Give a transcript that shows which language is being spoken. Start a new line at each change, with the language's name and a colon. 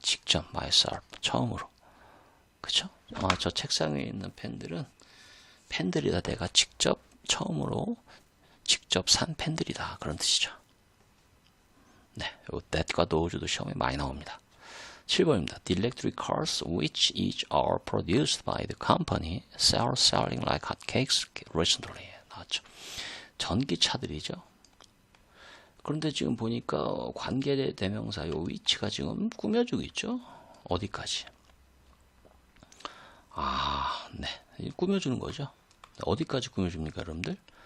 Korean: 직접 myself. 처음으로. 그쵸? 저 책상 위에 있는 펜들은 펜들이다. 내가 직접 처음으로 직접 산 펜들이다. 그런 뜻이죠. 네, 요 that과 those도 시험에 많이 나옵니다. 7번입니다.
English: The electric cars which each are produced by the company selling like hotcakes recently.
Korean: 나왔죠. 전기차들이죠. 그런데 지금 보니까 관계대명사 요 위치가 지금 꾸며주고 있죠. 어디까지? 네. 꾸며주는 거죠. 어디까지 꾸며줍니까, 여러분들?